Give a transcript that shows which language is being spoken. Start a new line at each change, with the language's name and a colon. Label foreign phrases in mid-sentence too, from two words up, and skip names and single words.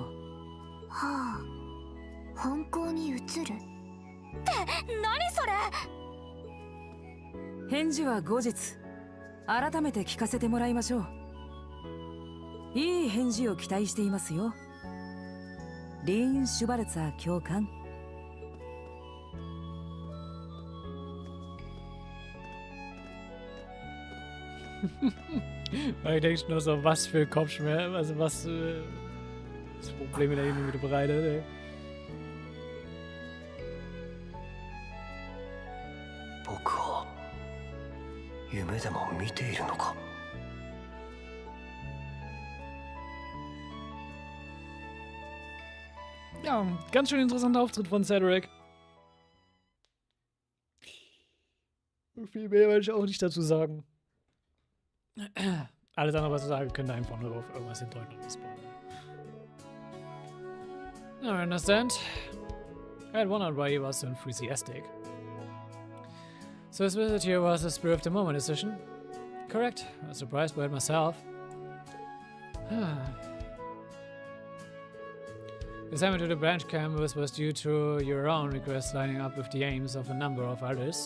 Japanese: はあ、本校に移るって何それ？返事は後日改めて聞かせてもらいましょう。いい返事を期待していますよ、リーン・シュバルツァー教官。
German: Ich denke nur so, was für Kopfschmerzen, also was Probleme da eben wieder bereitet, ey.
Japanese: 僕は夢でも見ているのか。
German: Ja, ganz schön interessanter Auftritt von Cedric. Viel mehr will ich auch nicht dazu sagen. Alles andere, was ich sage, könnte einfach nur auf irgendwas hindeuten und spoilern.
English: I understand. I had wondered why he was so enthusiastic. So his visit here was a spur of the moment decision? Correct. I was surprised by it myself. The assignment to the branch campus was due to your own request lining up with the aims of a number of others.